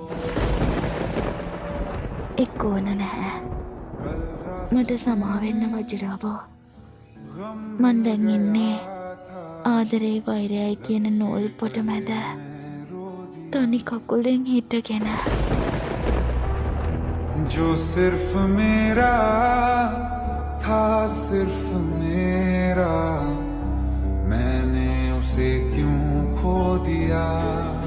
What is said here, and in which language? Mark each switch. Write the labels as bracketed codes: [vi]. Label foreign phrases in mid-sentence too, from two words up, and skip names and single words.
[si] එක්ක ඕන නැහැ. මට සමාවෙන්න වජිරාවෝ. මන් දැන් ඉන්නේ ආදරේ වෛරයයි කියන නූල් පොට මැද තනි කකුලෙන් හිටගෙන. [hi] जो सिर्फ मेरा था सिर्फ मेरा मैंने उसे क्यों खो दिया